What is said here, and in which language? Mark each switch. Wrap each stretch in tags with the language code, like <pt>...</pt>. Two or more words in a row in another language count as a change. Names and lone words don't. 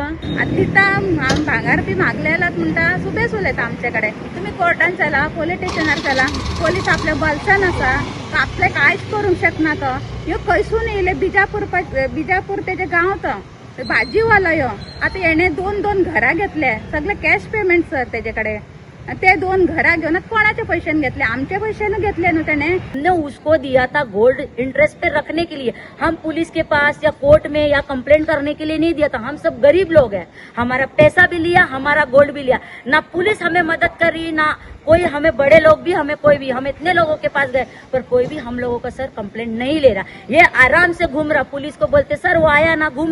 <kok>तिथं भांगार बी मागलेलात म्हणटा सुबेस उलयता आमच्याकडे तुम्ही कोर्टान चला पोलीस स्टेशनार चला पोलीस आपल्या बलशान आसा आपले कांयच करूंक शकना तो ह्यो खंयसून येयले बिजापूर तेजे गांव तो भाजीवालो ह्यो आता हेणे 2 घरां घेतले सगळे</kok> <en>cash payment</en> <kok>सर तेजेकडे ते 2 घरां घेऊन कोणाचे पैशाने घेतले आमचे पैशाने घेतले ना त्याने</kok> <hi>हमने उसको दिया था</hi> <en>gold interest</en> <hi>पे रखने के लिए हम पुलिस के पास या कोर्ट में या कंप्लेंट करने के लिए नहीं दिया था हम सब गरीब लोग हैं हमारा पैसा भी लिया हमारा गोल्ड भी लिया ना पुलिस हमें मदद करी ना कोई हमें बड़े लोग भी हमें कोई भी हम इतने लोगों के पास गए पर कोई भी हम लोगों का सर कंप्लेंट नहीं ले रहा ये आराम से घूम रहा पुलिस को बोलते सर वो आया ना घूम</hi>